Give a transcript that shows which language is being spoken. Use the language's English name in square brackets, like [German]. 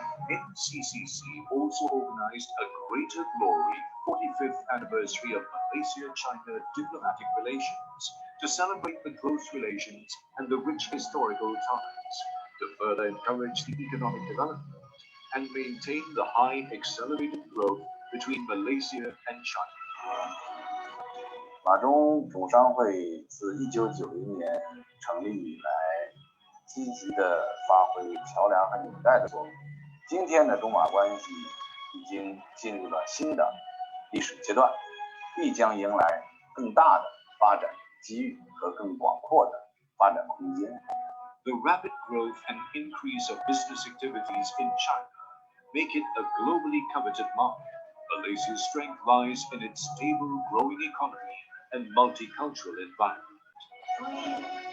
[English] MCCC also organized a Greater Glory 45th anniversary of Malaysia-China diplomatic relations to celebrate the close relations and the rich historical ties, to further encourage the economic development and maintain the high accelerated growth between Malaysia and China. [Chinese] 马中总商会自1990年成立以来，积极地发挥桥梁和纽带的作用。今天的中马关系已经进入了新的历史阶段，必将迎来更大的发展机遇和更广阔的发展空间。 [English] The rapid growth and increase of business activities in China make it a globally coveted market. Malaysia's strength lies in its stable, growing economy and multicultural environment.